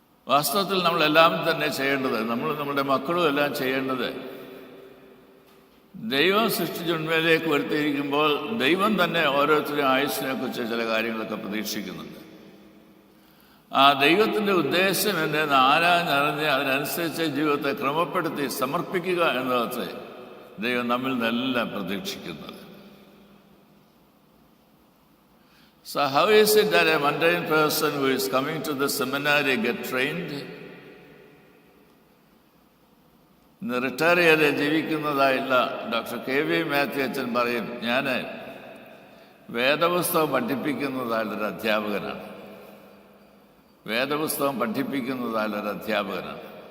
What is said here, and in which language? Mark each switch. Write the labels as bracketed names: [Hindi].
[Malayalam] വാസ്തവത്തിൽ നമ്മളെല്ലാം തന്നെ ചെയ്യേണ്ടത്, നമ്മുടെ മക്കളും എല്ലാം ചെയ്യേണ്ടത്, ദൈവം സൃഷ്ടിച്ച ഉണ്മയിലേക്ക് വരുത്തിയിരിക്കുമ്പോൾ ദൈവം തന്നെ ഓരോരുത്തരും ആയുസ്സിനെ കുറിച്ച് ചില കാര്യങ്ങളൊക്കെ പ്രതീക്ഷിക്കുന്നുണ്ട്. ആ ദൈവത്തിൻ്റെ ഉദ്ദേശം എന്നത് ആരാഞ്ഞറിഞ്ഞ് അതിനനുസരിച്ച് ജീവിതത്തെ ക്രമപ്പെടുത്തി സമർപ്പിക്കുക എന്നതൊക്കെ ദൈവം നമ്മിൽ നിന്നെല്ലാം പ്രതീക്ഷിക്കുന്നത്. [English] So how is it that a mundane person who is coming to the seminary get trained? [Malayalam] ഇന്ന് റിട്ടയർ ചെയ്ത് ജീവിക്കുന്നതായുള്ള ഡോക്ടർ KV മാത്യു അച്ഛൻ പറയും, ഞാൻ വേദപുസ്തകം പഠിപ്പിക്കുന്നതായുള്ളൊരു അധ്യാപകനാണ്. വേദപുസ്തകം പഠിപ്പിക്കുന്നതായുള്ളൊരു അധ്യാപകനാണ്.